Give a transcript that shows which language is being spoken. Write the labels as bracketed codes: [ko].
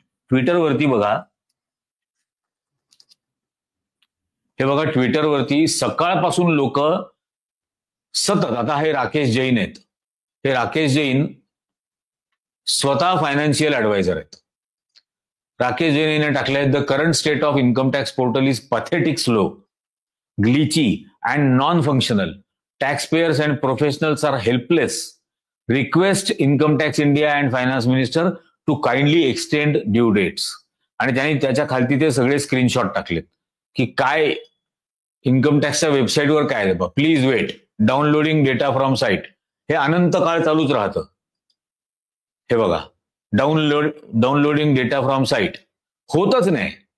[mr] ट्विटरवरती बघा, हे बघा, ट्विटरवरती सकाळपासून लोक सतत, आता हे राकेश जैन आहेत, हे राकेश जैन स्वतः फायनान्शियल ऍडवायझर आहेत. [en] Rakesh Jain [mr] यांनी टाकलंय, [en] The current state of income tax portal is pathetic, slow, glitchy and non-functional. Taxpayers and professionals are helpless. Request Income Tax India and Finance Minister to kindly extend due dates. [mr] आणि त्यांनी त्याच्या खालती ते सगळे screenshot टाकलेत की काय income टॅक्सच्या वेबसाईटवर काय, [en] Please wait, downloading data from site. [mr] हे अनंत काळ चालूच राहतं. हे बघा, [en] downloading data from site [mr] होतच नाही.